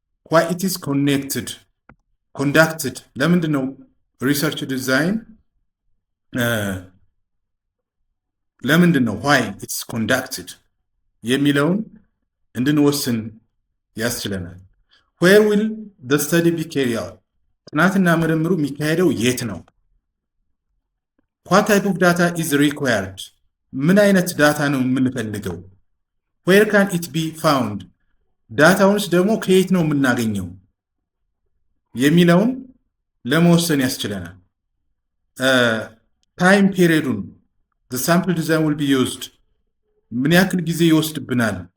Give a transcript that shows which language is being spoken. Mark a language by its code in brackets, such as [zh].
[en] why it is conducted [am] ለምንድን ነው ሪሰርች ዲዛይን ለምንድን ነው [en] why it's conducted [am] የሚለውን እንድንወስን ያስችለናል። [en] where will the study be carried out [am] ጥናትና ምርምሩ የሚካሄደው የት ነው? [en] what type of data is required [am] ምን አይነት ዳታ ነው የምንፈልገው? [en] where can it be found [am] ዳታውንስ ደግሞ ከየት ነው የምናገኘው የሚለውን ለመወሰን ያስችለናል። ታይም ፔሪዱን [en] the sample design will be used [am] ምን ያክል ጊዜ ይወስድብናል?